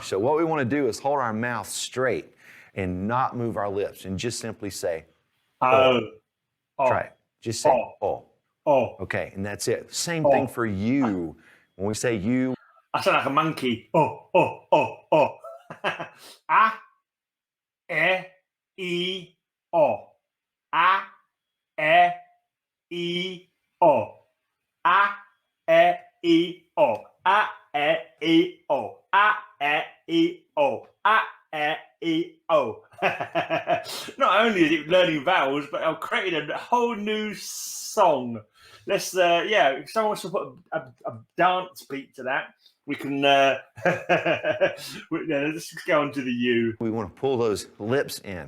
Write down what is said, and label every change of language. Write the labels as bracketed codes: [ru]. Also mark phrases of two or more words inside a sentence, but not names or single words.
[en] So what we want to do is hold our mouth straight and not move our lips and just simply say, oh. Try it. Just say, oh. Oh. Okay, and that's it. Same thing for you. When we say you, I sound like a monkey. Oh. A, E, O. A, E, O. A, E, O. A, E, O. A, E, O. A, E, O. Not only is it learning vowels, but I've created a whole new song. Let's, if someone wants to put a dance beat to that, we can, let's go on to the U. we want to pull those lips in.